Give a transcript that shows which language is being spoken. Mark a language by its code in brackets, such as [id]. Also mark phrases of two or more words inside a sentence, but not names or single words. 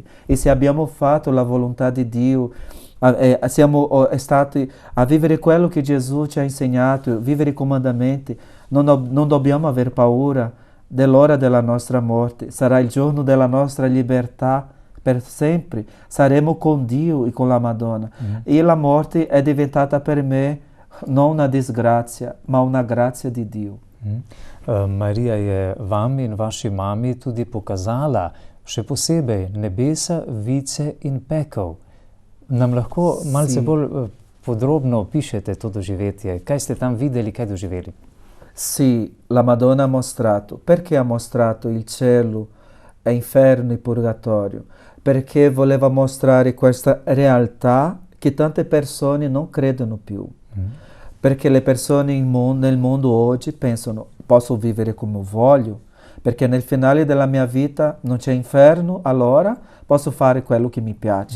[it] E se abbiamo fatto la volontà di Dio, siamo stati a vivere quello che Gesù ci ha insegnato, vivere i comandamenti, non dobbiamo aver paura dell'ora della nostra morte, sarà il giorno della nostra libertà per sempre, saremo con Dio e con la Madonna. E la morte è diventata per me non una disgrazia, ma una grazia di Dio. [sl] Marija je vam in vaši mami tudi pokazala še posebej nebesa, vice in pekel. Nam lahko malce bolj podrobno opišete to doživetje? Kaj ste tam videli, kaj doživeli? [it] Sì, la Madonna ha mostrato. Perché ha mostrato il cielo, l'inferno e il purgatorio? Perché voleva mostrare questa realtà che tante persone non credono più. Perché le persone nel mondo oggi pensano, posso vivere come voglio, perché nel finale della mia vita non c'è inferno, allora posso fare quello che mi piace.